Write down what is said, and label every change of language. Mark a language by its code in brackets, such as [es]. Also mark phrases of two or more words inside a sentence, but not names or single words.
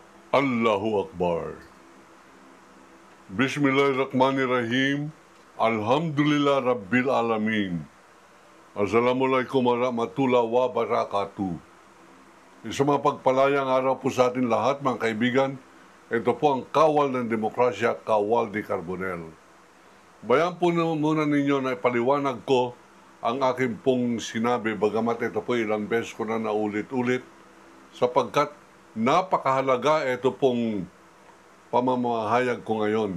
[ar] الله أكبر. بسم الله الرحمن الرحيم. الحمد لله رب العالمين. السلام عليكم ورحمة الله وبركاته. [tl] Isang mapagpalayang araw po sa atin lahat mga kaibigan. Ito po ang Kawal ng Demokrasya, Kawal de Carbonell. Bayan po muna ninyo na ipaliwanag ko ang aking pong sinabi, bagamat ito po ilang beses ko na naulit-ulit, sapagkat napakahalaga ito pong pamamahayag ko ngayon.